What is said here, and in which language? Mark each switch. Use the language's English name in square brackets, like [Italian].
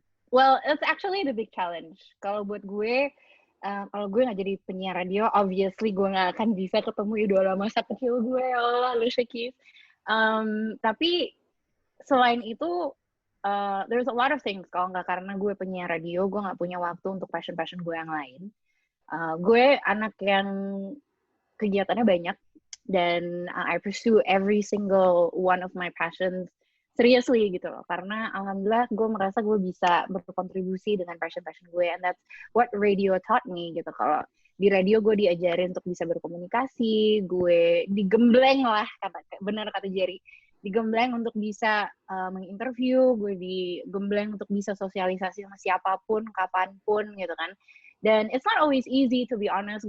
[English] Well, it's actually the big challenge. [Indonesian] Kalau buat gue, kalau gue nggak jadi penyiar radio, obviously gue nggak akan bisa ketemu idola masa kecil gue, Alicia Keys. Tapi selain itu, [English] there's a lot of things. [Indonesian] Kalau nggak karena gue penyiar radio, gue nggak punya waktu untuk passion gue yang lain. Gue anak yang kegiatannya banyak, dan [English] I pursue every single one of my passions seriously [Indonesian] gitu loh, karena alhamdulillah gue merasa gue bisa berkontribusi dengan passion gue, [English] and that's what radio taught me [Indonesian] gitu. Kalau di radio gue diajarin untuk bisa berkomunikasi, gue digembleng lah, benar kata Jerry, digembleng untuk bisa menginterview, gue digembleng untuk bisa sosialisasi sama siapapun, kapanpun gitu kan. [English] Dan it's not always easy to be honest.